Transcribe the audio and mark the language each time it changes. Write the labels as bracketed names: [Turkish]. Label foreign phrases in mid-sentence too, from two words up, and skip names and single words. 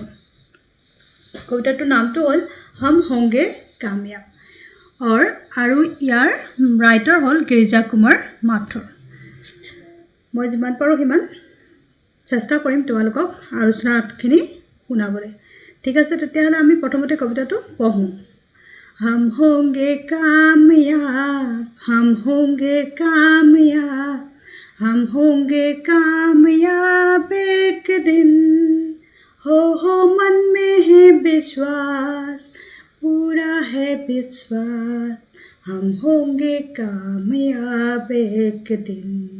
[Assamese] কবিতাটোৰ নামটো হ'ল হম হোংগে কাময়াব আৰু ইয়াৰ ৰাইটাৰ হ'ল গিৰিজা কুমাৰ মাথুৰ। মই যিমান পাৰোঁ সিমান চেষ্টা কৰিম তোমালোকক আলোচনাখিনি শুনাবলৈ। ঠিক আছে, তেতিয়াহ'লে আমি প্ৰথমতে কবিতাটো পঢ়োঁ। [Hindi] हम होंगे कामयाब, हम होंगे कामयाब, हम होंगे कामयाब एक दिन। हो मन में है विश्वास, पूरा है विश्वास, हम होंगे कामयाब एक दिन।